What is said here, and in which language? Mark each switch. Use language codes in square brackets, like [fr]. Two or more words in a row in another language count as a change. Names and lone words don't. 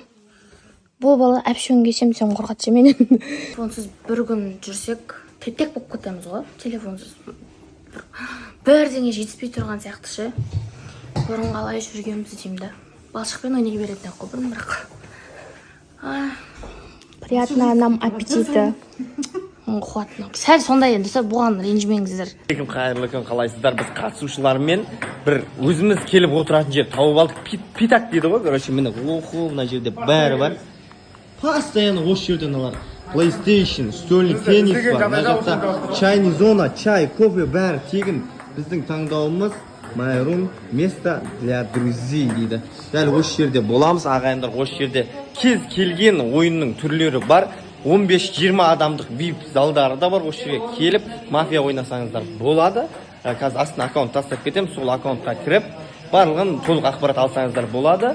[kk] Бұл бала әпшуін кешем сен қорқатшы менен. Телефонсыз бір күн жүрсек, теп-тек болып кетеміз ғой. Телефонсыз бірдеңе жетіспей тұрған сияқты ше. Бұрын қалай жүргенбіз деймін да. Балшықпен ойнай беретін қой бұрын бірақ. [ru] Приятного нам аппетита. [kk] Қуатының. Сәл сондай енді, бұған ренжімеңіздер. Қайырлы күн, қалайсыздар? Біз қатысушылармен бір өзіміз келіп отыратын жер тауып алдық. Питак дейді ғой, короче, міне мына жерде бәрі бар. Постоянно осы жерден алар. PlayStation, стольный теннис бар. Мына жақта чайный зона, чай, кофе бәрі тегін. Біздің таңдауымыз [en] My room, [ru] место для друзей дейді. [kk] Дәл осы жерде боламыз, ағайындар. Осы жерде кез келген ойынның түрлері бар. 15-20 адамдық VIP залдары да бар. Осы жерге келіп мафия ойнасаңыздар болады. Қазір астына аккаунт тастап кетем, сол аккаунтқа кіріп барлығын толық ақпарат алсаңыздар болады.